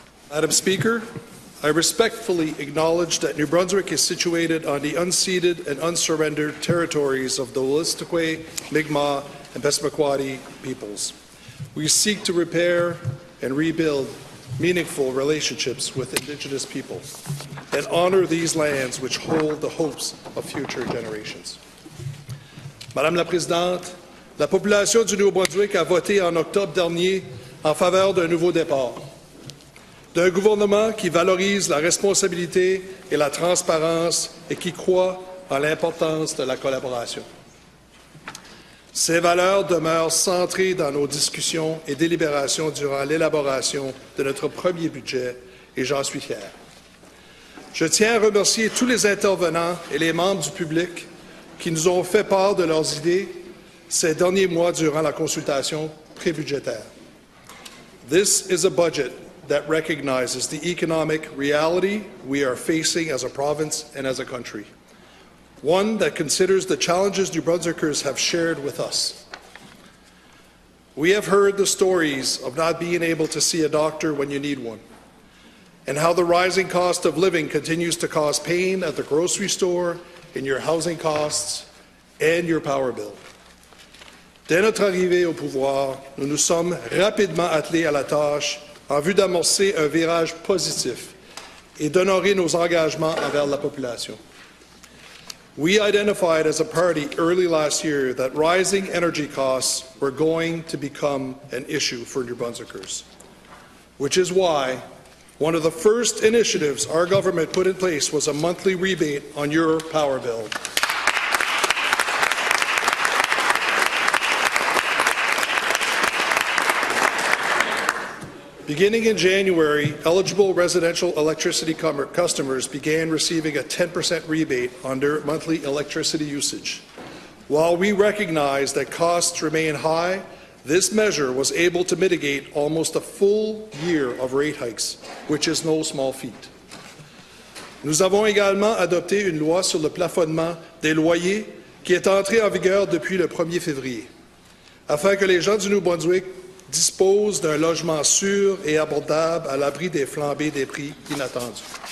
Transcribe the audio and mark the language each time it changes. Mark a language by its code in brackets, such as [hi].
[en] Madam Speaker, I respectfully acknowledge that New Brunswick is situated on the unceded and unsurrendered territories of the Wolastoqey, Mi'kmaq, and Passamaquoddy peoples. We seek to repair and rebuild meaningful relationships with Indigenous people and honor these lands which hold the hopes of future generations. [fr] Madame la Présidente, la population du Nouveau-Brunswick a voté en octobre dernier en faveur d'un nouveau départ, d'un gouvernement qui valorise la responsabilité et la transparence et qui croit en l'importance de la collaboration. Ces valeurs demeurent centrées dans nos discussions et délibérations durant l'élaboration de notre premier budget et j'en suis fier. Je tiens à remercier tous les intervenants et les membres du public qui nous ont fait part de leurs idées ces derniers mois durant la consultation prébudgétaire. [en] This is a budget that recognizes the economic reality we are facing as a province and as a country. One that considers the challenges New Brunswickers have shared with us. We have heard the stories of not being able to see a doctor when you need one, and how the rising cost of living continues to cause pain at the grocery store, in your housing costs, and your power bill. [fr] Dès notre arrivée au pouvoir, nous nous sommes rapidement attelés à la tâche en vue d'amorcer un virage positif et d'honorer nos engagements envers la population. [en] We identified as a party early last year that rising energy costs were going to become an issue for New Brunswickers, which is why one of the first initiatives our government put in place was a monthly rebate on your power bill. Beginning in January, eligible residential electricity customers began receiving a 10% rebate on their monthly electricity usage. While we recognize that costs remain high, this measure was able to mitigate almost a full year of rate hikes, which is no small feat. [fr] Nous avons également adopté une loi sur le plafonnement des loyers qui est entrée en vigueur depuis le 1er février, afin que les gens du Nouveau-Brunswick dispose d'un logement sûr et abordable à l'abri des flambées des prix inattendus.